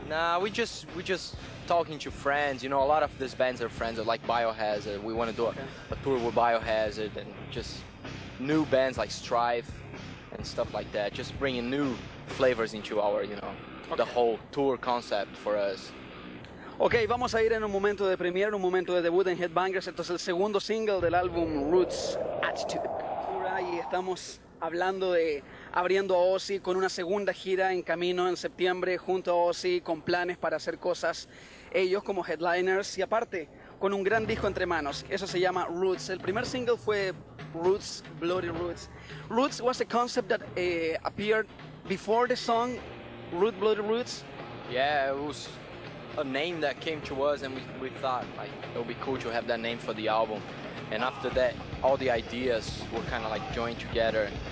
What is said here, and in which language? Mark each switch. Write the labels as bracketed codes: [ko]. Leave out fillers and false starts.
[en] Nah, we just talking to friends. You know, a lot of these bands are friends, like Biohazard. We want to do a tour with Biohazard, and just new bands like Strife and stuff like that, just bringing new flavors into our, you know, the whole tour concept for us. [es] Ok, vamos a ir en un momento de premiere, un momento de debut en Headbangers. Esto es el segundo single del álbum Roots Attitude. Y estamos hablando de abriendo a Ozzy con una segunda gira en camino en septiembre junto a Ozzy, con planes para hacer cosas ellos como headliners y aparte con un gran disco entre manos. Eso se llama Roots. El primer single fue Roots, Bloody Roots. [en] Roots was a concept that appeared before the song Root, Bloody Roots. Yeah, it was a name that came to us, and we thought like it would be cool to have that name for the album. And after that, all the ideas were kind of like joined together.